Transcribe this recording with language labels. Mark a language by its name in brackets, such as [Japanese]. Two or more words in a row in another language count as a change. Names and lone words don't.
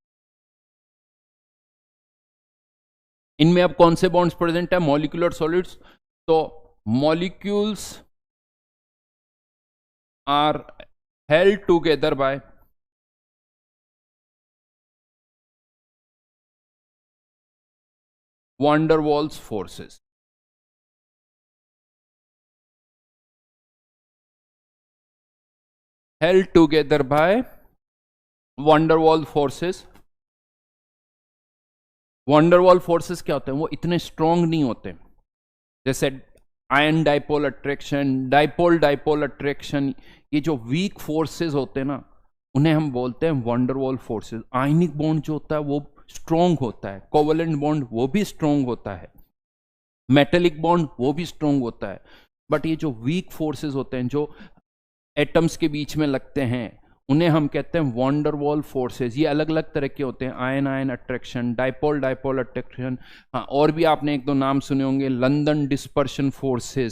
[Hindi] इनमें अब कौन से [English] bonds present [Hindi] है? [English] molecular solids. तो molecules are held together by van der Waals forces। held together by van der Waals forces। [Hindi] van der Waals forces क्या होते हैं? वो इतने स्ट्रांग नहीं होते, जैसे [English] ion dipole attraction, dipole dipole attraction, [Hindi] ये जो [English] weak forces [Hindi] होते हैं ना, उन्हें हम बोलते हैं [English] van der Waals forces। ionic bond [Hindi] जो होता है वो स्ट्रांग होता है, [English] covalent bond [Hindi] वो भी स्ट्रांग होता है, [English] metallic bond [Hindi] वो भी स्ट्रांग होता है, बट ये जो [English] weak forces [Hindi] होते हैं जो एटम्स के बीच में लगते हैं, उन्हें हम कहते हैं [English] van der Waals forces. [Hindi] ये अलग अलग तरह के होते हैं, [English] ion ion attraction, dipole dipole attraction, [Hindi] हाँ, और भी आपने एक दो नाम सुने होंगे, [English] London dispersion forces.